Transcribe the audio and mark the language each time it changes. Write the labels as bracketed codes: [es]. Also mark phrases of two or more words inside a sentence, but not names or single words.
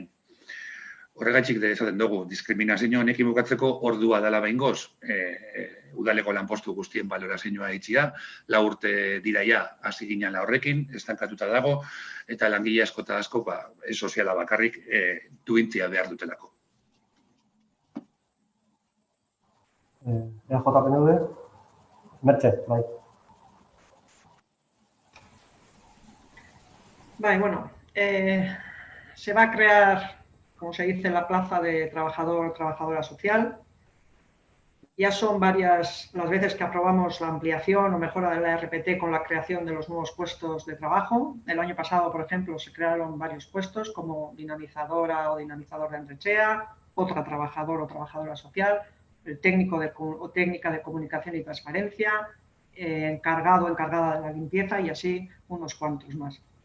[eu] Horregatik esaten dugu, diskriminazio honekin bukatzeko ordua dela behingoz, udaleko lanpostu guztien balorazioa itxia, 4 urte dira ja hasi ginala horrekin, estankatuta dago, eta langile asko eta asko soziala bakarrik duintzia behar dutelako. EAJ-PNV. Merche, bai. [es] Vale, bueno, se va a crear, como se dice, la plaza de trabajador o trabajadora social. Ya son varias las veces que aprobamos la ampliación o mejora de la RPT con la creación de los nuevos puestos de trabajo. El año pasado, por ejemplo, se crearon varios puestos como dinamizadora o dinamizador de Enrechea, otra trabajador o trabajadora social, el técnico o técnica de comunicación y transparencia, encargado o encargada de la limpieza y así unos cuantos más.